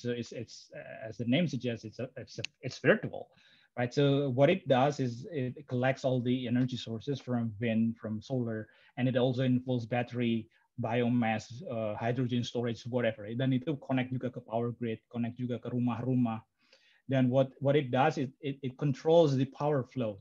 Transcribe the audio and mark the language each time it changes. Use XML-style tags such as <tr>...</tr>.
<en>So it's as the name suggests, it's virtual, right? So what it does is it collects all the energy sources from wind, from solar, and it also involves battery, biomass, hydrogen storage, whatever.</en> <id>Dan itu connect juga ke power grid, connect juga ke rumah-rumah. Dan</id> <en>what it does is it controls the power flow.</en>